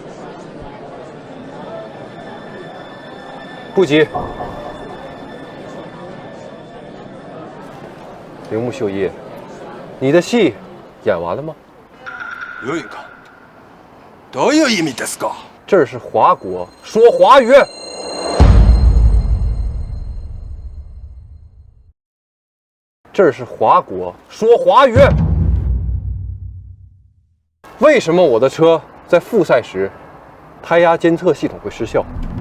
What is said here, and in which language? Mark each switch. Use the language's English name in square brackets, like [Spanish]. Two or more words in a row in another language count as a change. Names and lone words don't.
[Chinese] 不急，铃木秀一，你的戏演完了吗？留一个。 [Japanese] どういう意味ですか？ [Chinese] 这儿是华国，说华语。这儿是华国，说华语。为什么我的车在复赛时，胎压监测系统会失效？